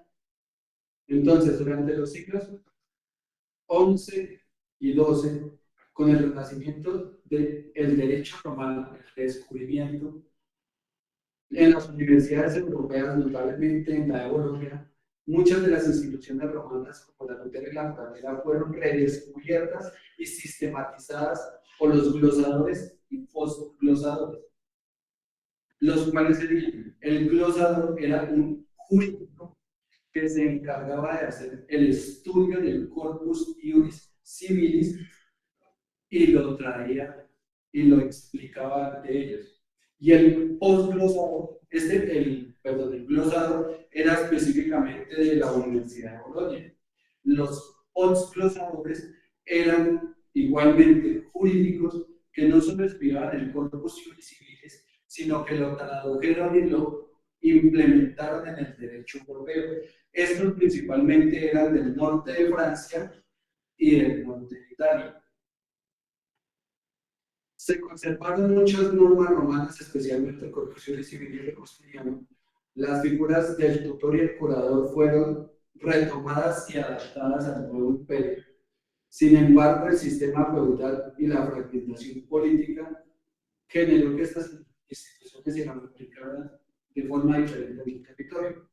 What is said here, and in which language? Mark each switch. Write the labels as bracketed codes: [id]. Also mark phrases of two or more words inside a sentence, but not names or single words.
[es] Entonces, durante los siglos XI y XII, con el renacimiento del derecho romano, el descubrimiento, en las universidades europeas, notablemente en la de Bolonia, muchas de las instituciones romanas, como la tutela y la curatela, fueron redescubiertas y sistematizadas por los glosadores y postglosadores. Los cuales serían, el glosador era un jurídico que se encargaba de hacer el estudio del [la] corpus iuris civilis [es] y lo traía y lo explicaba de ellos. Y el postglosador el glosado era específicamente de la Universidad de Bolonia. Los postglosadores eran igualmente jurídicos que no solo estudiaban el [la] corpus juris civilis, [es] sino que lo tradujeron y lo implementaron en el derecho europeo. Estos principalmente eran del norte de Francia y del norte de Italia. Se conservaron muchas normas romanas, especialmente el [la] corpus juris civilis [es] justiniano. Las figuras del tutor y el curador fueron retomadas y adaptadas al nuevo imperio. Sin embargo, el sistema feudal y la fragmentación política generó que estas instituciones se multiplicaran de forma diferente en el territorio.